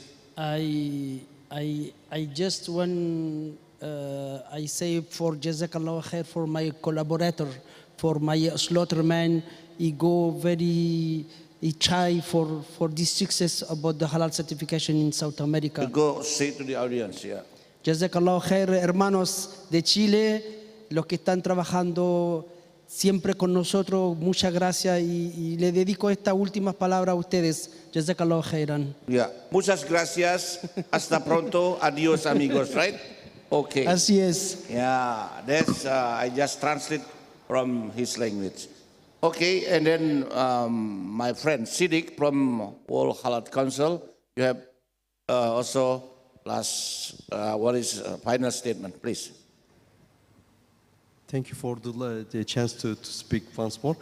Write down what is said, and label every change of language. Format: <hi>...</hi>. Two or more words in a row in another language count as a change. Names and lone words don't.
<en>I just want I say for</en> <ar>جزاك الله خير</ar> <en>for my collaborator, for my slaughterman. He go he try for this success about the halal certification in South America. To go say to the audience, yeah.</en> <ar>جزاك الله خير,</ar> <es>hermanos de Chile, los que están trabajando siempre con nosotros, muchas gracias y le dedico estas últimas palabras a ustedes.</es> <ar>جزاك الله خيرا.</ar> <es>Yeah, muchas gracias. Hasta pronto. Adios, amigos,</es> <en>right? Okay.</en> <es>Así es.</es> <en>Yeah, that's I just translate from his language. Okay, and then my friend Siddiq from World Halal Council, you have also last what is final statement, please. Thank you for the chance to speak once more.</en>